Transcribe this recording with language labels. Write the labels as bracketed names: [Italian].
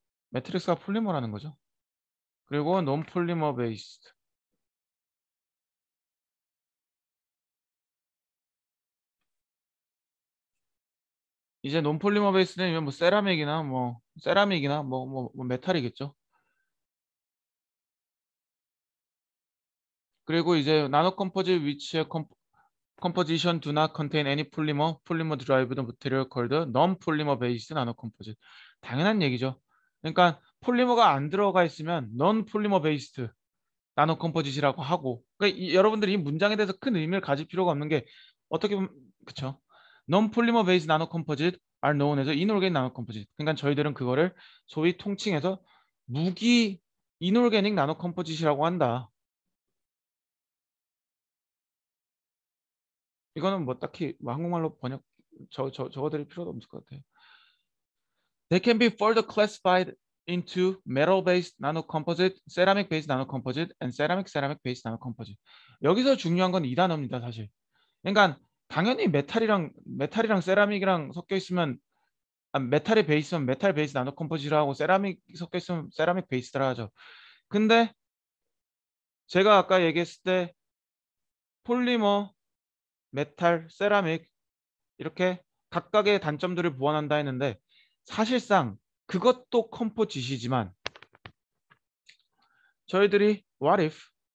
[Korean] 매트릭스가 폴리머라는 거죠. 그리고 논 폴리머 베이스드. 이제 논폴리머 베이스는 뭐 세라믹이나 뭐 메탈이겠죠. 그리고 이제 나노 컴포짓 위치의 [English] composition do not contain any polymer derived material called non-polymer based nano composite. [Korean] 당연한 얘기죠. 그러니까 폴리머가 안 들어가 있으면 non-polymer based 나노 컴포짓이라고 하고 그러니까 여러분들이 이 문장에 대해서 큰 의미를 가질 필요가 없는 게 어떻게 보면 그쵸? [English] Non-polymer based nano composite are known as inorganic nano composite. [Korean] 그러니까 저희들은 그거를 소위 통칭해서 무기 이놀게닉 나노 컴포짓이라고 한다. 이거는 뭐 딱히 뭐 한국말로 번역 적어드릴 필요도 없을 것 같아요. [English] They can be further classified into metal-based nanocomposite, ceramic-based nanocomposite, and ceramic-based nanocomposite. [Korean] 여기서 중요한 건 이 단어입니다, 사실. 그러니까 당연히 메탈이랑 세라믹이랑 섞여 있으면 메탈의 베이스면 메탈 베이스 나노컴포지트라고 세라믹 섞여 있으면 세라믹 베이스라 하죠. 근데 제가 아까 얘기했을 때 폴리머, 메탈, 세라믹 이렇게 각각의 단점들을 보완한다 했는데 사실상 그것도 컴포짓이지만 저희들이 [English] what if